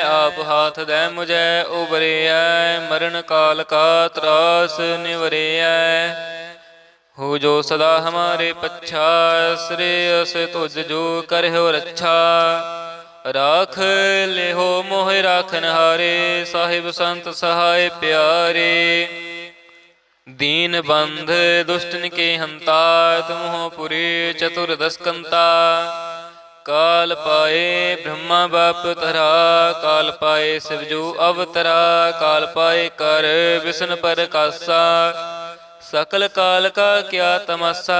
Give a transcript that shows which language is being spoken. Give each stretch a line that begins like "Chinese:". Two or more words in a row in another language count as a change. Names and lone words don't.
Punjabi: ਆਪ ਹਾਥ ਦੇ ਮੁਝੈ ਉਬਰਿਐ, ਮਰਨ ਕਾਲ ਕਾ ਤਰਾਸ ਨਿਵਰਿਐ। ਹੋ ਜੋ ਸਦਾ ਹਮਾਰੇ ਪੱਛਾ, श्रेयस ਤੁਜ ਜੋ ਕਰਿਓ ਰੱਛਾ। ਰਾਖ ਲਿਹੋ ਮੋਹ ਰਾਖਨ ਹਾਰੇ, ਸਾਹਿਬ ਸੰਤ ਸਹਾਇ ਪਿਆਰੇ।
Braj: दीन बंध दुष्टन के हंता, तुम हो पुरी चतुर्दश कंता। काल पाए ब्रह्मा बाप तरा, काल पाए शिवजू अवतरा। काल पाए कर विष्णु पर कासा, सकल काल का क्या तमासा।